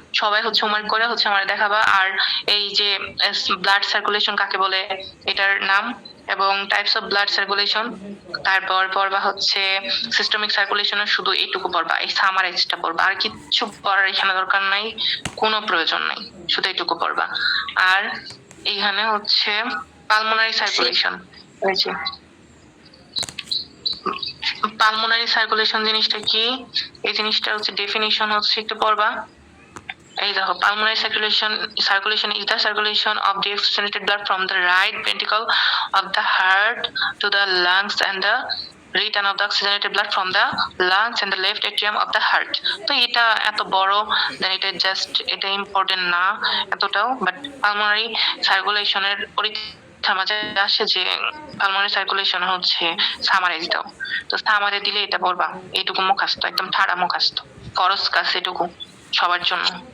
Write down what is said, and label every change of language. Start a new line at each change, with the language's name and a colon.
Bangla: সবাই হচ্ছে হোমওয়ার্ক করে হচ্ছে আমার দেখাবা। আর এই যে ব্লাড সার্কুলেশন কাকে বলে এটার নাম এবং টাইপস অফ ব্লাড সার্কুলেশন, তারপর পড়বা হচ্ছে সিস্টেমিক সার্কুলেশনের শুধু এইটুকু পড়বা, এই সামারাইজটা পড়বা, আর কিচ্ছু পড়ার এখানে দরকার নাই, কোনো প্রয়োজন নাই, শুধু এইটুকু পড়বা। আর এইখানে হচ্ছে পালমোনারি সার্কুলেশন, পালমোনারি সার্কুলেশন জিনিসটা কি, এই জিনিসটা হচ্ছে ডেফিনিশন হচ্ছে একটু পড়বা। এই দেখো
English: pulmonary circulation is the circulation of the oxygenated blood from the right ventricle of the heart to the lungs and the return of the oxygenated blood from the lungs and the left atrium of the heart.
Bangla: তো এটা এত বড় দেন এটা just এটা important না এতটাও, but pulmonary সার্কুলেশনের পরীক্ষার মাঝে আসে যে পালমোনারি সার্কুলেশন হচ্ছে সামারাইজ দাও, তো সামারে দিলে এটা পড়বা, এইটুকু মুখস্থ, একদম ঠাড়া মুখস্থ, খরচ কাজ এটুকু সবার জন্য।